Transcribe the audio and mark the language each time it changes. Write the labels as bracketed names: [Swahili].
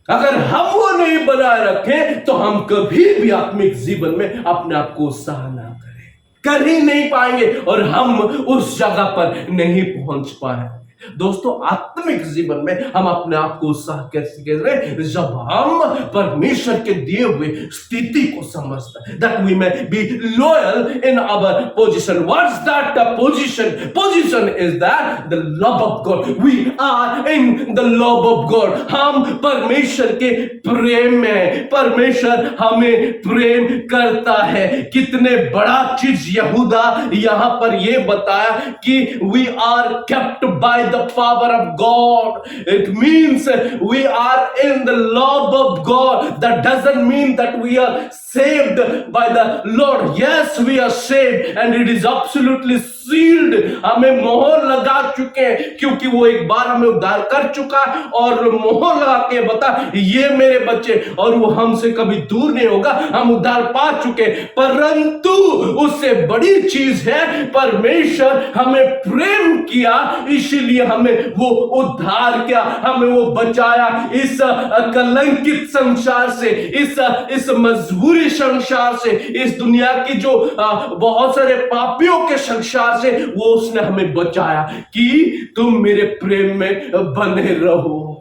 [Hindi] अगर हम वो नहीं बनाए रखें तो हम कभी भी आत्मिक जीवन में अपने आप को उत्साह ना करें, कर ही नहीं पाएंगे और हम उस जगह पर नहीं पहुंच पाए। दोस्तों आत्मिक जीवन में हम अपने आप को उत्साह कैसे कह रहे हैं? जब हम परमेश्वर के दिए हुए स्थिति को समझते हैं, [English] that we may be loyal in our position. What's that position? Position is that the love of God. We are in the love of God. [Hindi] हम परमेश्वर के प्रेम में, परमेश्वर हमें प्रेम करता है। कितने बड़ा चीज यहूदा यहां पर ये बताया कि [English] we are kept by the power of God. It means we are in the love of God. That doesn't mean that we are saved by the Lord. Yes, we are saved and it is absolutely sealed. [Hindi] हमें मोहर लगा चुके हैं क्योंकि वो एक बार हमें उद्धार कर चुका और मोहर लगा के बता ये मेरे बच्चे, और वो हमसे कभी दूर नहीं होगा। हम उद्धार पा चुके, परंतु उससे बड़ी चीज है परमेश्वर हमें प्रेम किया, इसलिए हमें वो उद्धार किया, हमें वो बचाया इस कलंकित संसार से, इस मजबूरी संसार से, इस दुनिया की जो बहुत सारे पापियों के संसार से वो उसने हमें बचाया कि तुम मेरे प्रेम में बने रहो।